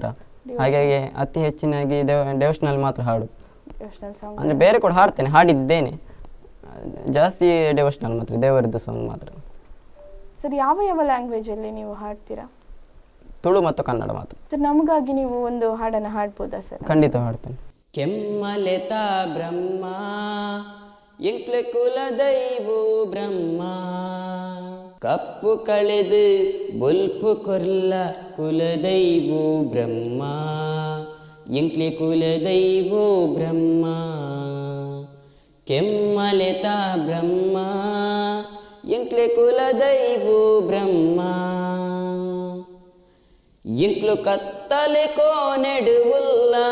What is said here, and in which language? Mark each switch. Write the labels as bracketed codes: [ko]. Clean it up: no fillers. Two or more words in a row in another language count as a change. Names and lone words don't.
[kn] ಹಾಗಾಗಿ ಅತಿ ಹೆಚ್ಚಿನಾಗಿ ಡೆವೋಷನಲ್ ಮಾತ್ರ ಹಾಡು. ಅಂದರೆ ಬೇರೆ ಕೂಡ ಹಾಡ್ತೇನೆ, ಹಾಡಿದ್ದೇನೆ, ಜಾಸ್ತಿ ಡೆವೋಷನಲ್ ಮಾತ್ರ, ದೇವರದ್ದು ಸಾಂಗ್ ಮಾತ್ರ. ಸರ್, ಯಾವ ಲ್ಯಾಂಗ್ವೇಜಲ್ಲಿ ನೀವು ಹಾಡ್ತೀರಾ? ತುಳು ಮತ್ತು ಕನ್ನಡ ಮಾತ್ರ. ಸರ್, ನಮಗಾಗಿ ನೀವು ಒಂದು ಹಾಡನ್ನು ಹಾಡ್ಬೋದಾ ಸರ್? ಖಂಡಿತ ಹಾಡ್ತೇನೆ. [tcy] ಕೆಮ್ಮಲೆತ ಬ್ರಹ್ಮ ಎಂಕ್ಲೆ ಕುಲ ದೈವೋ ಬ್ರಹ್ಮ ಕಪ್ಪು ಕಳೆದು ಬೊಲ್ಪು ಕೊರ್ಲ ಕುಲದೈವೋ ಬ್ರಹ್ಮ ಎಂಕ್ಲೆ ಕುಲದೈವೋ ಬ್ರಹ್ಮ ಕೆಮ್ಮಲೆತ ಬ್ರಹ್ಮ ಎಂಕ್ಲೆ ಕುಲದೈವೋ ಬ್ರಹ್ಮ ಎಂಕ್ಲು ಕತ್ತಲೆ ಕೋನೆಡುವುಲ್ಲ